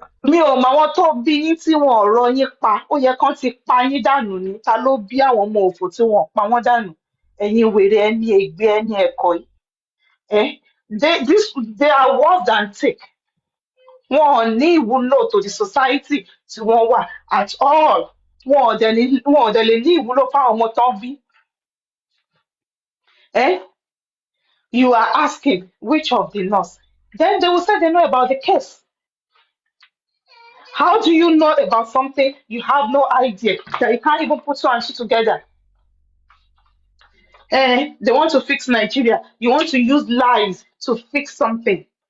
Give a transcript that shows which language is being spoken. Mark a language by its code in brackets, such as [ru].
[yo] Mi ò mọ àwọn tó bí yín tí wọn ò rọ yín pa, ó yẹ kán ti pa yín dànù ni. Ta ló bí àwọn ọmọ òfò tí wọn ò pa wọ́n dànù? Ẹ̀yin wèrè, ẹni ègbé, ẹni ẹ̀kọ́ yìí. Eh? [en] They are worse than thick. [yo] Wọn ò ní ìwúlò [en] to the society [yo] tí wọ́n wà [en] at all. [yo] Wọn ò dẹ̀ lè ní ìwúlò fáwọn ọmọ tán bí. Eh? [en] You are asking which of the nurse? Then they will say they know about the case. How do you know about something you have no idea that you can't even put two and two together? They want to fix Nigeria. You want to use lies to fix something.